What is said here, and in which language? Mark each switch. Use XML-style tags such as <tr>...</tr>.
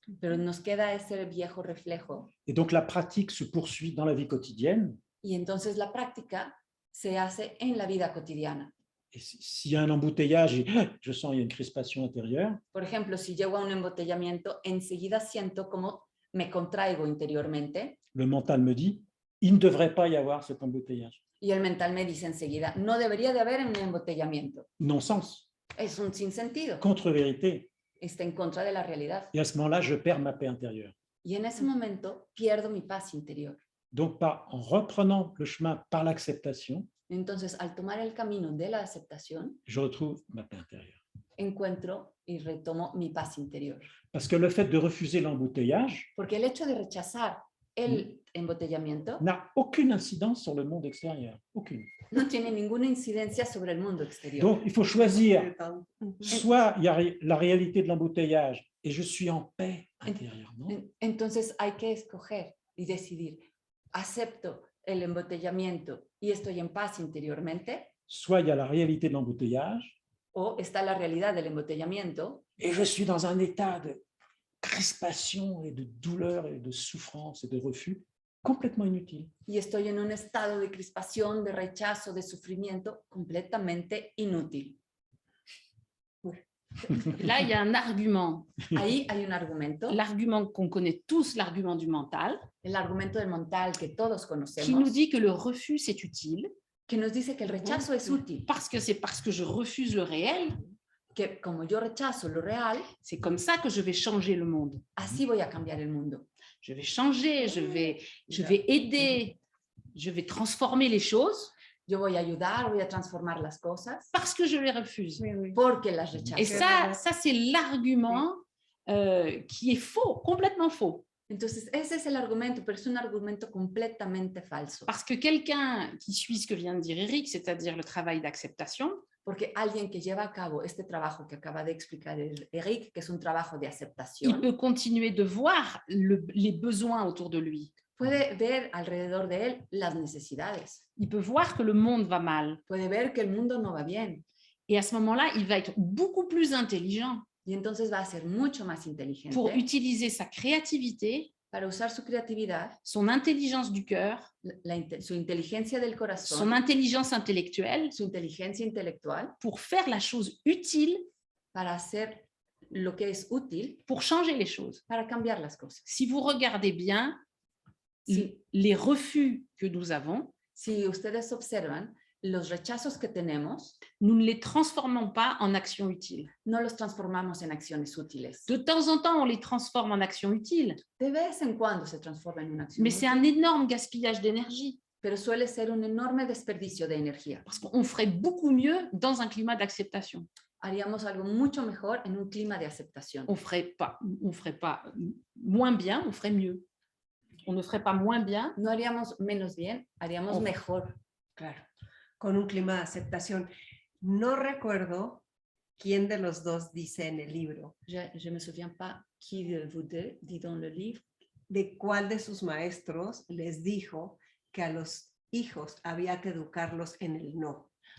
<es>Pero nos queda ese viejo reflejo</es> <fr>et donc la pratique se poursuit dans la vie quotidienne.</fr> <es>y entonces la práctica se hace en la vida cotidiana.</es> <fr>Et s'il y a un embouteillage, et je sens qu'il y a une crispation intérieure,</fr> <es>Por ejemplo, si llego a un embotellamiento, enseguida siento como me contraigo interiormente</es> <fr>le mental me dit, il ne devrait pas y avoir cet embouteillage.</fr> <es>y el mental me dice enseguida, no debería de haber un embotellamiento.</es> <fr>Non-sens,</fr> <es>Es un sinsentido,</es> <fr>contre-vérité.</fr> <es>está en contra de la realidad.</es> <fr>Et à ce moment-là, je perds ma paix intérieure.</fr> <es>Y en ese momento pierdo mi paz interior.</es> <fr>Donc, en reprenant le chemin par l'acceptation,</fr> <es>Entonces, al tomar el camino de la aceptación,</es> <fr>je retrouve ma paix intérieure.</fr> <es>encuentro y retomo mi paz interior.</es> <fr>Parce que le fait de refuser l'embouteillage</fr> <es>Porque el hecho de rechazar el embotellamiento</es> <fr>n'a aucune incidence sur le monde extérieur. Aucune.</fr> <es>no tiene ninguna incidencia sobre el mundo exterior.</es> <fr>Donc, il faut choisir. Soit il y a la réalité de l'embouteillage et je suis en paix intérieurement.</fr> <es>Entonces hay que escoger y decidir, acepto el embotellamiento y estoy en paz interiormente,</es> <fr>Soit il y a la réalité de l'embouteillage</fr> <es>o está la realidad del embotellamiento</es> <fr>et je suis dans un état de crispation et de douleur et de souffrance et de refus complètement inutile.</fr> <es>y estoy en un estado de crispación, de rechazo, de sufrimiento completamente inútil.</es> <fr>Là, il y a un argument.</fr> <es>Ahí hay un argumento,</es> <fr>L'argument qu'on connaît tous, l'argument du mental,</fr> <es>el argumento del mental que todos</es> <fr>qui nous</fr> <es>conocemos,</es> <fr>dit que le refus, c'est utile,</fr> <es>que nos dice que el rechazo es útil,</es> <fr>parce que c'est parce que je refuse le réel,</fr> <es>que como yo rechazo lo real,</es> <fr>c'est comme ça que je vais changer le monde.</fr> <es>así voy a cambiar el mundo.</es> <fr>Je vais changer, je vais aider, je vais transformer les choses</fr> <es>Yo voy a ayudar, voy a transformar las cosas</es> <fr>parce que je les refuse.</fr> <es>porque las rechazo.</es> <fr>Et ça c'est l'argument qui est faux, complètement faux.</fr> <es>Entonces, ese es el argumento, pero es un argumento completamente falso.</es> <fr>Parce que quelqu'un qui suit ce que vient de dire Eric, c'est-à-dire le travail d'acceptation,</fr> <es>Porque alguien que lleva a cabo este trabajo que acaba de explicar Eric, que es un trabajo de</es> <fr>il</fr> <es>aceptación,</es> <fr>peut continuer de voir les besoins autour de lui.</fr> <es>puede ver alrededor de él las necesidades.</es> <fr>Il peut voir que le monde va mal.</fr> <es>Puede ver que el mundo no va bien.</es> <fr>Et à ce moment-là, il va être beaucoup plus intelligent</fr> <es>Y entonces va a ser mucho más inteligente</es> <fr>pour utiliser sa créativité,</fr> <es>para usar su creatividad,</es> <fr>son intelligence du cœur,</fr> <es>su inteligencia del</es> <fr>son</fr> <es>corazón,</es> <fr>intelligence intellectuelle</fr> <es>su inteligencia intelectual,</es> <fr>pour faire la chose utile,</fr> <es>para hacer lo que es útil,</es> <fr>pour changer les choses.</fr> <es>para cambiar las cosas.</es> <fr>Si vous regardez bien,</fr> <es>Si,</es> <fr>les refus que nous avons,</fr> <es>si ustedes observan, los rechazos que tenemos,</es> <fr>nous ne les transformons pas en actions utiles.</fr> <es>no los transformamos en acciones útiles.</es> <fr>De temps en temps, on les transforme en actions utiles,</fr> <es>De vez en cuando se transforma en una acción</es> <fr>mais c'est un</fr> <es>útil,</es> <fr>énorme gaspillage d'énergie</fr> <es>pero suele ser un enorme desperdicio de energía.</es> <fr>parce qu'on ferait beaucoup mieux dans un climat d'acceptation.</fr> <es>Haríamos algo mucho mejor en un clima de aceptación.</es> <fr>On ferait pas moins bien, on ferait mieux. On ne ferait pas moins bien.</fr> <es>No haríamos menos bien, haríamos Oh. mejor. Claro, con un clima de aceptación. No recuerdo quién de los dos dice en el libro,</es> <fr>Je me souviens pas qui de vous deux dit dans le livre</fr> <es>de cuál de sus maestros les dijo que a los hijos había que educarlos en el no.</es>